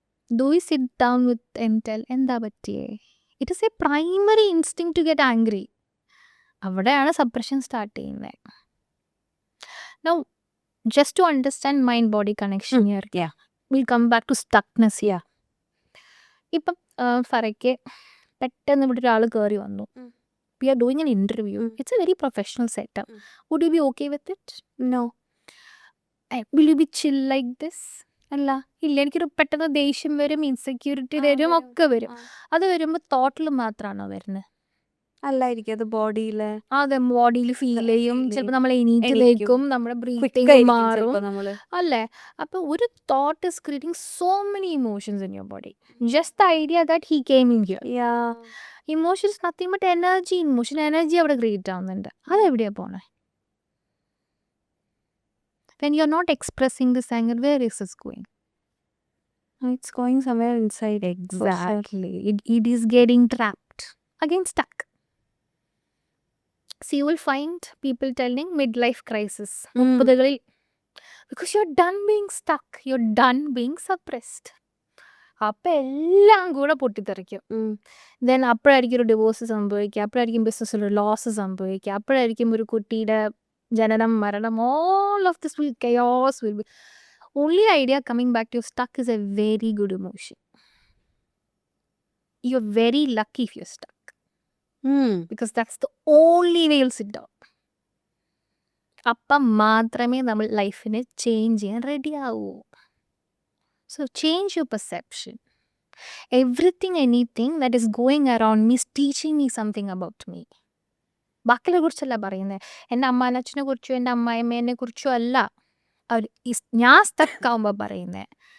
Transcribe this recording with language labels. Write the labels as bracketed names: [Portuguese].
[English] do we sit down with and tell [Malayalam] എന്താ പറ്റിയേ? [English] It is a primary instinct to get angry. [Malayalam] അവിടെയാണ് suppression start ചെയ്യുന്നത്. [English] Now just to understand mind body connection here, will come back to stuckness here. [Malayalam] ഇപ്പം ഫറയ്ക്ക് പെട്ടെന്ന് ഇവിടെ ഒരാൾ കയറി വന്നു. [English] We are doing an interview. It's a very professional setup. Would you be okay with it? No. Will you be chill like this? [Malayalam] അല്ല. ഇല്ല, എനിക്കൊരു പെട്ടെന്ന് ദേഷ്യം വരും, ഇൻസെക്യൂരിറ്റി വരും, ഒക്കെ വരും. അത് വരുമ്പോൾ തോട്ടിൽ മാത്രമാണോ വരുന്നത്? അല്ലായിരിക്കും, അത് ബോഡിയിലെ അതെ, ബോഡിയിൽ ഫീൽ ചെയ്യും. ചിലപ്പോൾ നമ്മൾ എണീറ്റിലേക്കും, നമ്മുടെ ബ്രീത്തിങ് ക്വിക്കായിരിക്കും മാറും ചിലപ്പോൾ നമ്മള്. അല്ലേ? അപ്പോൾ ഒരു [English] Thought is creating so many emotions in your body. Just the idea that he came in here. Yeah emotion is nothing but energy. [Malayalam] Energy അവിടെ ക്രിയേറ്റ് ആവുന്നുണ്ട്. അതെവിടെയാണ് പോണേ? [English] When you are not expressing this anger, where is this going? It's going somewhere inside. Exactly. It is getting trapped. Again, stuck. So you will find people telling midlife crisis. [Malayalam] മുപ്പതുകളിൽ. [English] Because you're done being stuck. You're done being suppressed. [Malayalam] അപ്പം എല്ലാം കൂടെ പൊട്ടിത്തെറിക്കും. Then അപ്പോഴായിരിക്കും ഒരു divorce സംഭവിക്കുക, അപ്പോഴായിരിക്കും ബിസിനസ്സിൽ ഒരു loss സംഭവിക്കുക, അപ്പോഴായിരിക്കും ഒരു കുട്ടിയുടെ ജനനം, മരണം. [English] All of this will chaos will be. Only idea coming back to you stuck is a very good emotion. You're very lucky if you're stuck. Because that's the only way you'll sit down. [Malayalam] അപ്പം മാത്രമേ നമ്മൾ ലൈഫിനെ change ചെയ്യാൻ ready ആവൂ. [English] So change your perception. Everything, anything that is going around me is teaching me something about me. [Malayalam] ബാക്കിയെ കുറിച്ചല്ല പറയുന്നത്, എൻ്റെ അമ്മാനച്ഛനെ കുറിച്ചോ എൻ്റെ അമ്മായിമ്മേനെ കുറിച്ചോ അല്ല അവർ ഞാൻ സ്റ്റക്ക് ആവുമ്പോൾ പറയുന്നത്.